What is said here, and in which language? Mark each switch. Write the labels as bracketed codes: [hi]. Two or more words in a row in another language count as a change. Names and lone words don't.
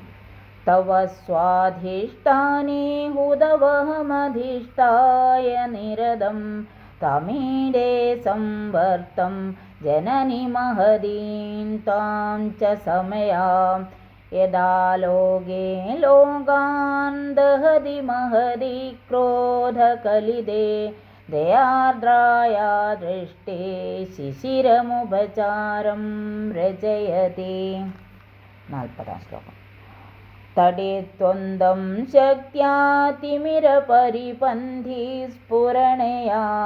[sa] तव स्वाधिष्ठाने हुतवहमधिष्ठाय निरतं तमीडे संवर्तं जननि महदीं तां च समयां यदा लोके लोकान् दहति महति क्रोधकलिते दयार्द्राया दृष्टे शिशिरमुपचारं रचयति 40 श्लोकम् तडित्वन्दं शक्त्या तिमिरपरिपन्थी स्फुरणया